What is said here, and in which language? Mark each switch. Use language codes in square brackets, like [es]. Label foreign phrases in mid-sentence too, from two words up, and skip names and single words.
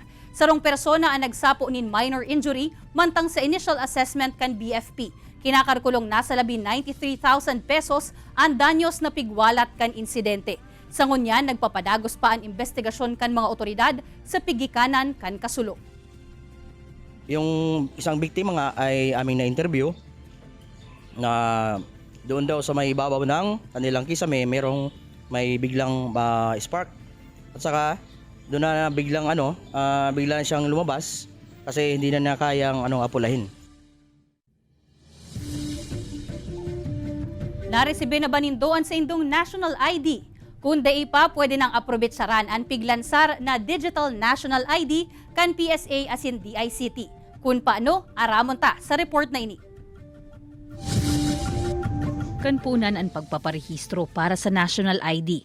[bik] Sarong persona ang nagsapo nin [en] minor injury [bik] mantang sa [en] initial assessment [bik] kan BFP. Kinakarkulong nasa labi 93,000 pesos ang danyos na pigwalat kan insidente. Sa ngunyan, nagpapadagos pa ang investigasyon kan mga otoridad sa pigikanan kan kasulo. [tl] Yung isang biktima nga ay aming na-interview na doon daw sa may ibabaw ng kanilang kisame may biglang spark. At saka doon na biglang bigla siyang lumabas kasi hindi na kayang apulahin. [bik] Naresibe na ba nindoan sa indong national ID? Kung dai pa, pwede nang aprobetsaran ang piglansar na Digital National ID kan PSA asin DICT. Kung paano, aramon ta sa report na ini. Kanpunan ang pagpaparehistro para sa national ID.